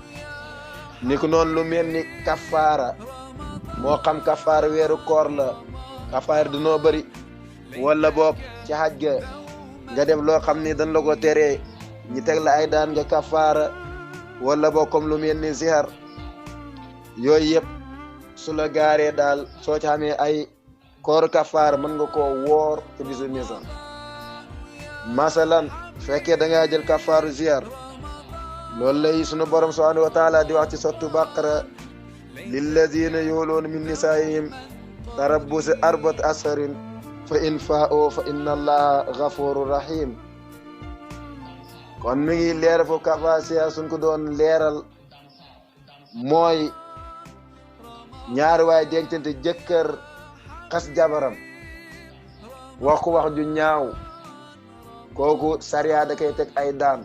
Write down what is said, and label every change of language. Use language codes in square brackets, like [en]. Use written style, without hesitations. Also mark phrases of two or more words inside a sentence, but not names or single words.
[wo] ni ko noonu lu mel ni kafaara, moo xam kafaara weeru koor la, kafaara dinoo bëri, wala boog ci xaj ga nga def loo xam ni dañ la ko teree ñi teg la ay daan nga kafaara, wala boog comme lu mel ni zihar, yooyu yëpp su la gaaree daal soo ci xamee ay koor kafaara mën nga koo woor ci bisu nisan. masalan fekkee da ngaa jël kafaaru zihar, loolu lay sunu borom [ar] سبحانه وتعالى [wo] di wax ci sottu Baqara, [ar] للذين يؤلون من نسائهم تربص أربعة أشهر فإن فاءوا فإن الله غفور رحيم. [wo] kon mi ngi leeral foofu kafaara zihar suñ ko doon leeral mooy ñaari waay dencante jëkkër xas jabaram wax ko wax ju ñaaw, kooku sariya da koy teg ay daan.